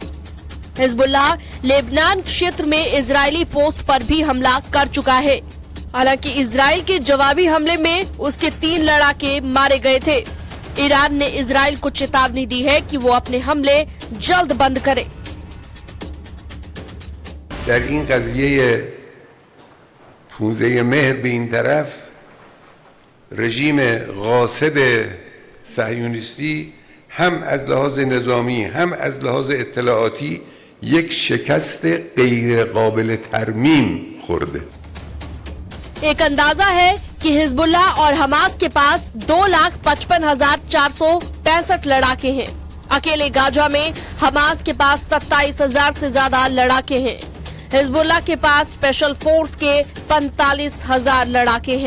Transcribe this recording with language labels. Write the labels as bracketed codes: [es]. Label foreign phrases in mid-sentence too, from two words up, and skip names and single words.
[hi] हिजबुल्लाह लेबनान क्षेत्र में इजरायली पोस्ट पर भी हमला कर चुका है। हालांकि इजराइल के जवाबी हमले में उसके 3 लड़ाके मारे गए थे। ईरान ने इजराइल को चेतावनी दी है कि वो अपने हमले जल्द बंद करे। [fa] در این قضیه پوزه مهر به این طرف رژیم غاصب صهیونیستی هم از لحاظ نظامی هم از لحاظ اطلاعاتی یک شکست غیر قابل ترمیم خورده. [hi] एक अंदाजा है कि हिजबुल्लाह और हमास के पास 2,55,465 लड़ाके हैं। अकेले गाजा में हमास के पास 27,000 से ज्यादा लड़ाके हैं। हिजबुल्लाह के पास [en] special force [hi] के 45,000 लड़ाके हैं।